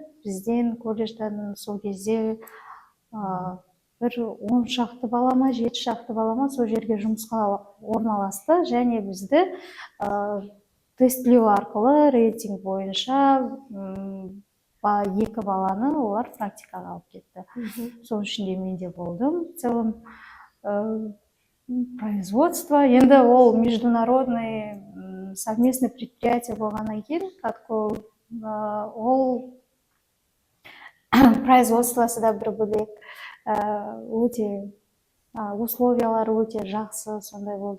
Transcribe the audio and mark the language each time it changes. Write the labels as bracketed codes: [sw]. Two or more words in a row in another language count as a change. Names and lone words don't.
[kk] Бізден колледжден сол кезде бір 10 шақты балама, 7 шақты балама сол жерге жұмысқа орналасты, және бізді тестілеу арқылы рейтинг бойынша 2 баланы олар практикаға алып кетті. Сол ішінде мен де болдым. [ru] В целом производство, [kk] енді ол [ru] международный совместный предприятие [kk] болғаннан кейін, ол производствосы да бір бөлек, өте условиялары өте жақсы, сондай болды.